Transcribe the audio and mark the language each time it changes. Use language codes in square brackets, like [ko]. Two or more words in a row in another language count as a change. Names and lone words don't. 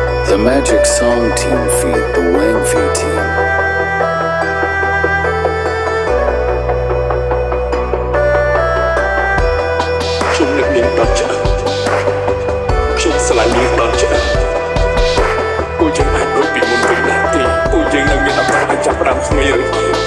[en] The Magic Song Team feat. The Wang Fei Team. [km] ខ្ញុំនឹកនាងដល់ឆ្អឹងខ្ញុំស្រឡាញ់នាងដល់ឆ្អឹងពួកយើងអាចដូចពីមុនវិញដែរទេពួកយើងនឹងមានឱកាសឲ្យចាប់ផ្ដើមថ្មីឬទេ